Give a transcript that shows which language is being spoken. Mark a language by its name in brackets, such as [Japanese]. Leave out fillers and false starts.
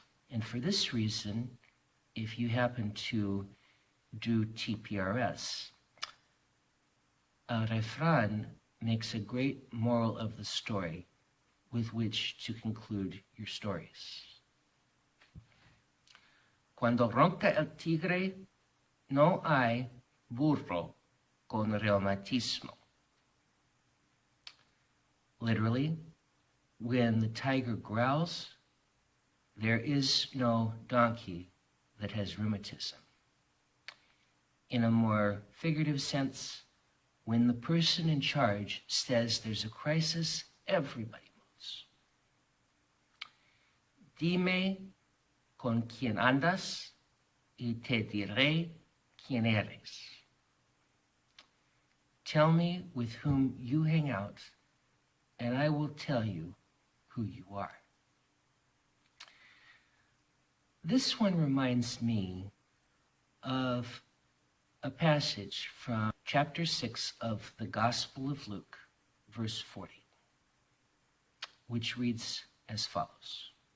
[English] And for this reason, if you happen to do TPRS, el refrán makes a great moral of the story with which to conclude your stories. [Spanish] Cuando ronca el tigre, no hay burro con reumatismo. [English] Literally, when the tiger growls, there is no donkey that has rheumatism. In a more figurative sense, when the person in charge says there's a crisis, everybody moves. [Spanish] Dime con quién andas y te diré quién eres. [English] Tell me with whom you hang out, and I will tell you who you are. This one reminds me of a passage from chapter 6 of the Gospel of Luke, verse 40, which reads as follows.